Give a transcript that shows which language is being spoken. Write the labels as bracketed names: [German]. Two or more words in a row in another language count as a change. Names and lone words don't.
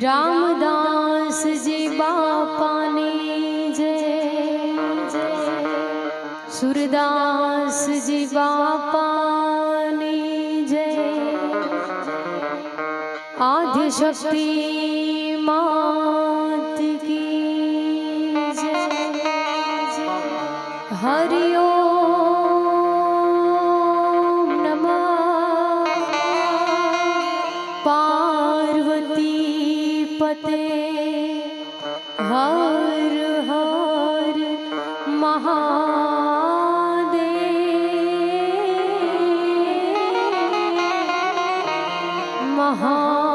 [Gujarati] રામદાસ જી બાપા ને જય જય। સૂરદાસ જી બાપા ને જય। [Hindi] आदि शक्ति मात की जय जय। [Sanskrit] हरि ओम नमः पार्वती पते। [Hindi] हर हर महादेव।